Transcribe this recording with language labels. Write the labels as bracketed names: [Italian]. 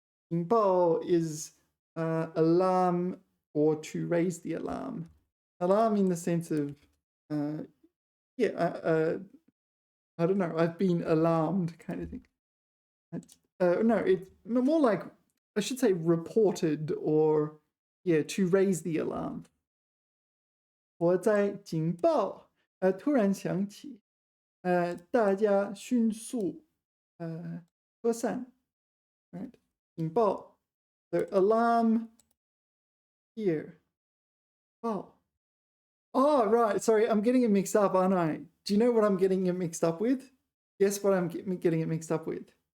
[English] 警报 is alarm or to raise the alarm. Alarm in the sense of I don't know. I've been alarmed, kind of thing. No, it's more like I should say reported or to raise the alarm. [Chinese] 我在警报突然响起，大家迅速疏散。 [English] Right? 警报 the alarm here. Oh. Oh, right. Sorry, I'm getting it mixed up, aren't I? Do you know what I'm getting it mixed up with? Guess what I'm getting it mixed up with?